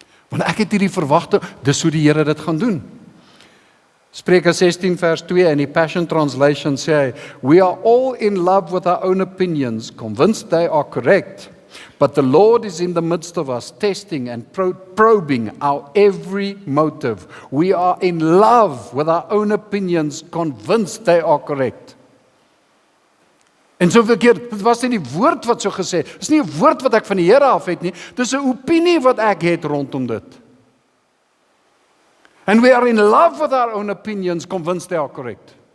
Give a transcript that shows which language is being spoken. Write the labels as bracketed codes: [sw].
[af] Want ek het hierdie verwagting, dis hoe die Here dit gaan doen. Spreuke 16 vers 2 in die Passion Translation sê, [en] we are all in love with our own opinions, convinced they are correct, but the Lord is in the midst of us, testing and probing our every motive. We are in love with our own opinions, convinced they are correct. [af] En soveel keer, dit was nie die woord wat so gesê, dit is nie 'n woord wat ek van die Here af het nie, dit is 'n opinie wat ek het rondom dit. [en] And we are in love with our own opinions, convinced they are correct.